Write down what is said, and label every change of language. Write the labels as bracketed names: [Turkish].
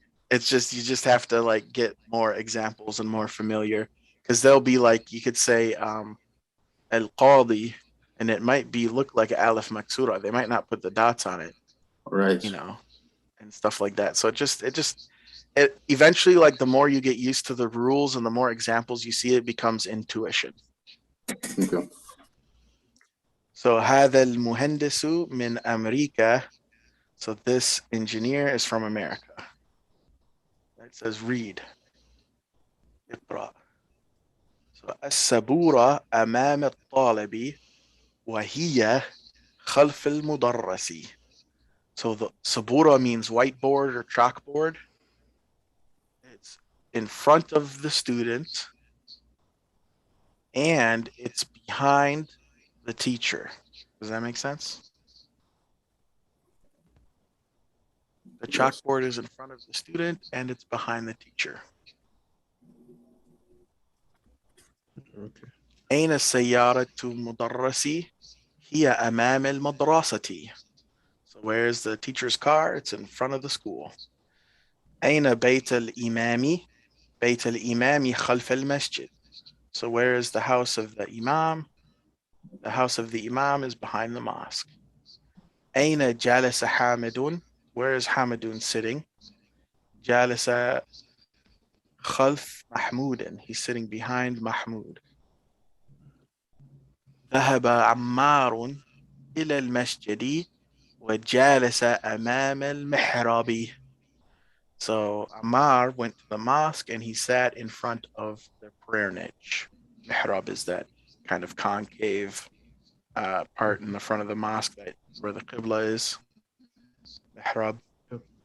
[English] It's just you just have to like get more examples and more familiar because they'll be like you could say al qadi and it might be look like alif maksura. They might not put the dots on it, Right. you know, and stuff like that. So it eventually like the more you get used to the rules and the more examples you see, it becomes intuition. Okay. [Arabic] So هذا المهندس من أمريكا. [English] So this engineer is from America. It says read. اقرأ. [Arabic] So السبورة أمام الطالب وهي خلف المدرس. [English] So the sabura means whiteboard or chalkboard. It's in front of the student and it's behind the teacher. Does that make sense? The Yes. chalkboard is in front of the student and it's behind the teacher. Okay. [Arabic] أين سيارة المدرس؟ هي أمام المدرسة. [English] So where's the teacher's car? It's in front of the school. [Arabic] أين بيت الإمام؟ بيت الإمام خلف المسجد. [English] So where is the house of the imam? The house of the imam is behind the mosque. [Arabic] أين جالس حامد? [English] Where is Hamidun sitting? [Arabic] جالس خلف محمود. [English] He's sitting behind Mahmoud. [Arabic] ذهب عمار إلى المسجد وجالس أمام المحراب. [English] So Ammar went to the mosque and he sat in front of the prayer niche. Mihrab is that kind of concave part in the front of the mosque where the Qibla is. Mihrab. Yep.